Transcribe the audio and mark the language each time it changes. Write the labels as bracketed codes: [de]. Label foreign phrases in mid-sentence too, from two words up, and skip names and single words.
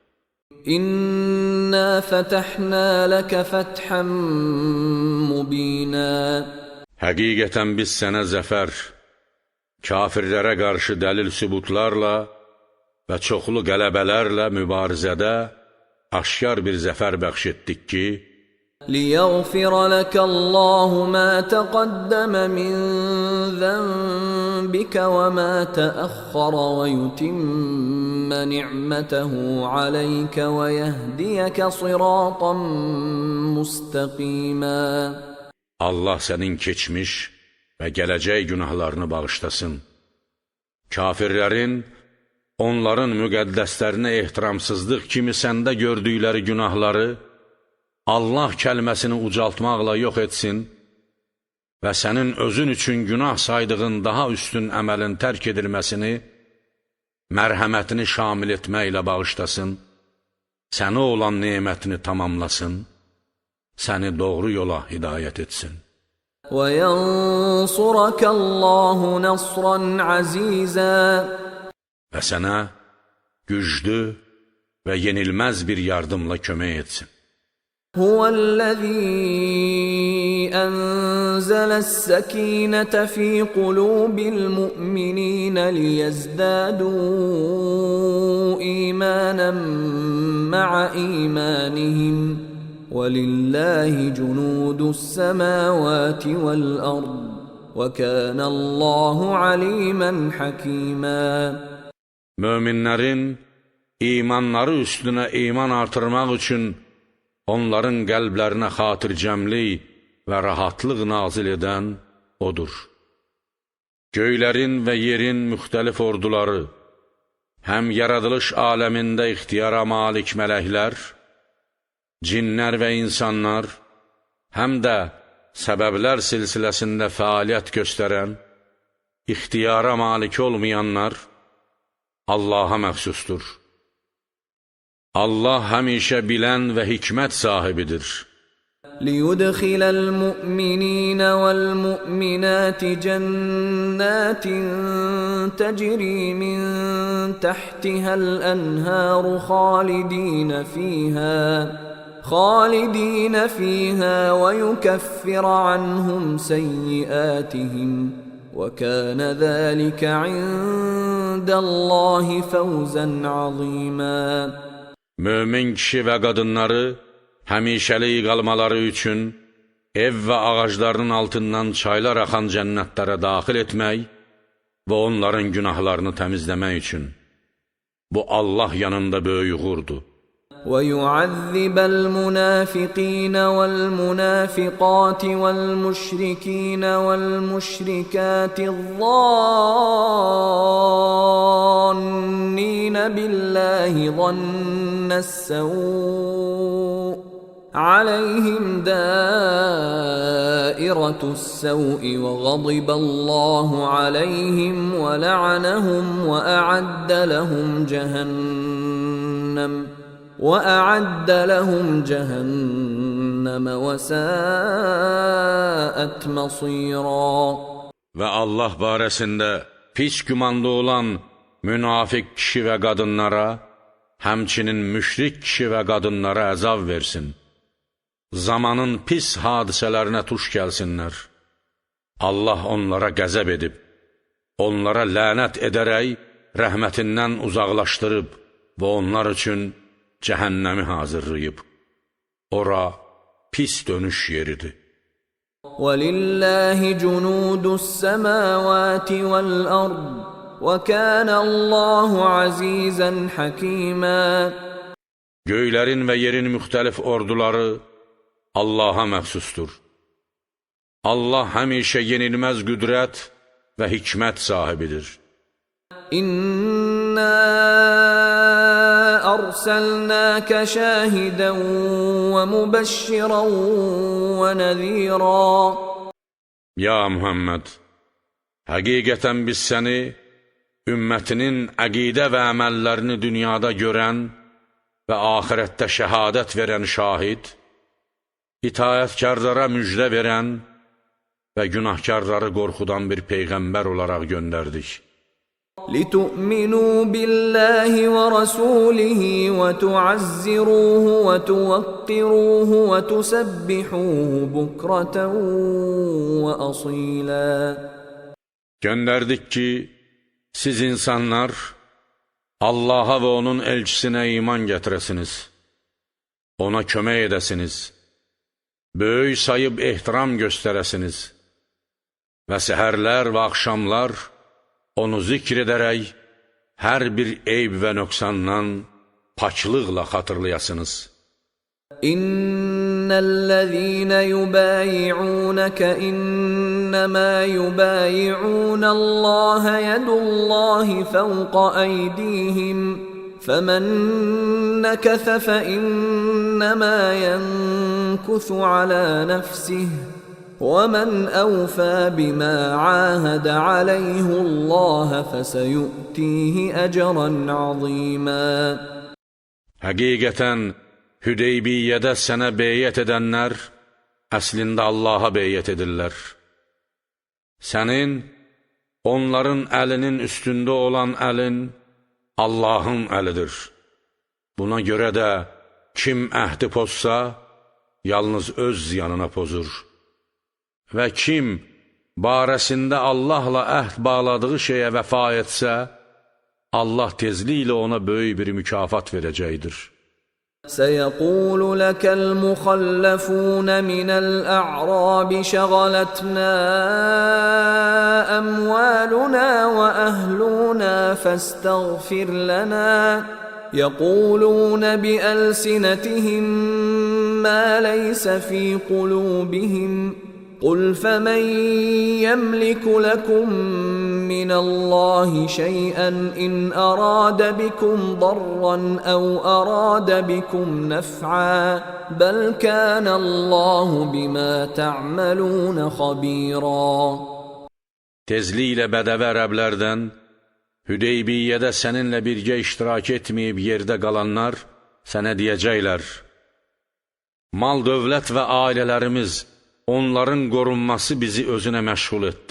[ar] إِنَّا فَتَحْنَا لَكَ فَتْحًا مُبِينًا. [az] Həqiqətən biz sənə zəfər, kafirlərə qarşı dəlil sübutlarla və çoxlu qələbələrlə mübarizədə aşkar bir zəfər bəxş etdik ki, [ar] لِيَغْفِرَ لَكَ اللَّهُ مَا تَقَدَّمَ مِنْ ذَنْبِكَ وَمَا تَأَخَّرَ وَيُتِمَّ نِعْمَتَهُ عَلَيْكَ وَيَهْدِيَكَ صِرَاطًا مُسْتَقِيمًا. [az] Allah sənin keçmiş və gələcək günahlarını bağışlasın. Kafirlərin, onların müqəddəslərinə ehtiramsızlıq kimi səndə gördükləri günahları Allah kəlməsini ucaltmaqla yox etsin və sənin özün üçün günah saydığın daha üstün əməlin tərk edilməsini, mərhəmətini şamil etməklə bağışlasın, sənə olan nemətini tamamlasın, səni doğru yola hidayət etsin. [ar] وَيَنْصُرَكَ اللَّهُ نَصْرًا عَزِيزًا. [az] Və sənə güclü və yenilməz bir yardımla kömək etsin. [ar] هُوَ الَّذِي أَنزَلَ السَّكِينَةَ فِي قُلُوبِ الْمُؤْمِنِينَ لِيَزْدَادُوا إِيمَانًا مَعَ إِيمَانِهِمْ وَلِلَّهِ جُنُودُ السَّمَاوَاتِ وَالْأَرْضِ وَكَانَ اللَّهُ عَلِيمًا حَكِيمًا. [az] Möminlərin imanları üstünə iman artırmaq üçün onların qəlblərinə xatircəmlik və rahatlıq nazil edən odur. Göylərin və yerin müxtəlif orduları, həm yaradılış aləmində ixtiyara malik mələklər, cinlər və insanlar, həm də səbəblər silsiləsində fəaliyyət göstərən, ixtiyara malik olmayanlar Allaha məxsusdur. Allah həmişə bilən və hikmət sahibidir. [ar] لِيُدْخِلَ الْمُؤْمِنِينَ وَالْمُؤْمِنَاتِ جَنَّاتٍ تَجْرِي مِنْ تَحْتِهَا الْأَنْهَارُ خَالِدِينَ فِيهَا وَيُكَفِّرَ عَنْهُمْ سَيِّئَاتِهِمْ وَكَانَ ذَلِكَ عِنْدَ اللَّهِ فَوْزًا عَظِيمًا. [az] Mömin kişi və qadınları həmişəlik qalmaları üçün ev və ağaclarının altından çaylar axan cənnətlərə daxil etmək və onların günahlarını təmizləmək üçün. Bu Allah yanında böyük uğurdur. [ar] وَيُعَذِّبَ الْمُنَافِقِينَ وَالْمُنَافِقَاتِ وَالْمُشْرِكِينَ وَالْمُشْرِكَاتِ الظَّانِّينَ بِاللَّهِ ظَنَّ السَّوْءِ عَلَيْهِمْ دَائِرَةُ السَّوْءِ وَغَضِبَ اللَّهُ عَلَيْهِمْ وَلَعَنَهُمْ وَأَعَدَّ لَهُمْ جَهَنَّمَ وَسَاءَتْ مَصِيرًا. [az] Və Allah barəsində pis gümanlı olan münafiq kişi və qadınlara, həmçinin müşrik kişi və qadınlara əzab versin. Zamanın pis hadisələrinə tuş gəlsinlər. Allah onlara qəzəb edib, onlara lənət edərək rəhmətindən uzaqlaşdırıb və onlar üçün cəhənnəmi hazırlayıb. Ora pis dönüş yeridir. [ar] وَلِلَّهِ جُنُودُ السَّمَاوَاتِ وَالْأَرْضِ وَكَانَ اللَّهُ عَزِيزًا حَكِيمًا. [az] Göylərin və yerin müxtəlif orduları Allaha məxsusdur. Allah həmişə yenilməz qüdrət və hikmət sahibidir. [ar] İnna أرسلناك شاهدا ومبشرا ونذيرا. [az] Ya Muhammed, həqiqətən biz səni ümmətinin əqidə və əməllərini dünyada görən və axirətdə şəhadət verən şahid, itaətkarlara müjdə verən və günahkarları qorxudan bir peyğəmbər olaraq göndərdik. [ar] لِتُؤْمِنُوا بِاللَّهِ وَرَسُولِهِ وَتُعَزِّرُوهُ وَتُوَقِّرُوهُ وَتُسَبِّحُوهُ بُكْرَةً وَأَصِيلًا. [az] Göndərdik ki, siz insanlar Allaha və onun elçisinə iman gətirəsiniz, ona kömək edəsiniz, böyük sayıb ehtiram göstərəsiniz və səhərlər və axşamlar onu zikr edərək hər bir eyb və nöqsandan paçlıqla xatırlayasınız. [ar] إِنَّ الَّذِينَ يُبَايِعُونَكَ إِنَّمَا يُبَايِعُونَ اللَّهَ يَدُ اللَّهِ فَوْقَ أَيْدِيهِمْ فَمَنْ نَكَثَ فَإِنَّمَا يَنْكُثُ عَلَىٰ نَفْسِهِ وَمَنْ أَوْفَى بِمَا عَاهَدَ عَلَيْهُ اللّٰهَ فَسَيُؤْتِيهِ أَجْرًا عَظِيمًا. [az] Həqiqətən, Hüdeybiyyədə sənə beyyət edənlər, əslində Allaha beyyət edirlər. Sənin, onların əlinin üstündə olan əlin, Allahın əlidir. Buna görə də, kim əhdi pozsa, yalnız öz ziyanına pozur. Və kim barəsində Allahla əhd bağladığı şeyə vəfa etsə, Allah tezliklə ona böyük bir mükafat verəcəkdir. [ar] سَيَقُولُ لَكَ الْمُخَلَّفُونَ مِنَ الْأَعْرَابِ شَغَلَتْنَا أَمْوَالُنَا وَأَهْلُونَا فَاسْتَغْفِرْ لَنَا يَقُولُونَ بِأَلْسِنَتِهِم مَّا لَيْسَ فِي قُلُوبِهِمْ قُلْ فَمَنْ يَمْلِكُ لَكُمْ مِنَ اللَّهِ شَيْئًا إِنْ أَرَادَ بِكُمْ ضَرًّا أَوْ أَرَادَ بِكُمْ نَفْعًا بَلْ كَانَ اللَّهُ بِمَا تَعْمَلُونَ خَبِيرًا. [az] Tezliklə bədəvi ərəblərdən, Hüdeybiyyədə səninlə birgə iştirak etməyib yerdə qalanlar sənə deyəcəklər: mal, dövlət və ailələrimiz, onların qorunması bizi özünə məşğul etdi.